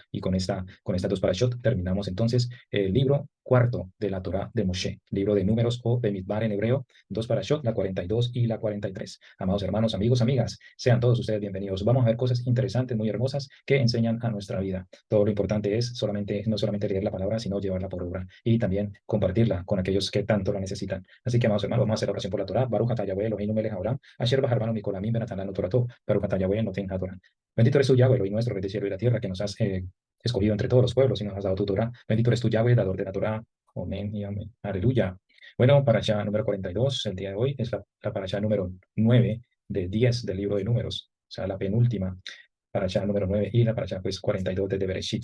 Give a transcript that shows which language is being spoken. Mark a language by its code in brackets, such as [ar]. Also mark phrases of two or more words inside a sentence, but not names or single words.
[es] Y con estas dos parashot terminamos entonces el libro cuarto de la Torá de Moshe, libro de números o Bemidbar en hebreo, dos parashot, la 42 y la 43. Amados hermanos, amigos, amigas, sean todos ustedes bienvenidos. Vamos a ver cosas interesantes, muy hermosas, que enseñan a nuestra vida. Todo lo importante es no solamente leer la palabra, sino llevarla por obra y también compartirla con aquellos que tanto la necesitan. Así que, amados hermanos, vamos a hacer la oración por la Torah. [he] ברוך אתה יהוה אלהינו מלך העולם אשר בחר בנו מכל העמים ונתן לנו תורתו ברוך אתה יהוה נותן התורה. [es] Bendito eres tú, Yahweh, Elohim nuestro, rey del cielo y la tierra, que nos has escogido entre todos los pueblos y nos has dado tu Torah. Bendito eres tú, Yahweh, dador de la Torah. Amén y amén. Aleluya. Bueno, parashá número 42, el día de hoy, es la parashá número 9 de 10 del libro de números, o sea, la penúltima parashá número 9 y la parashá pues 42 de Bereshit.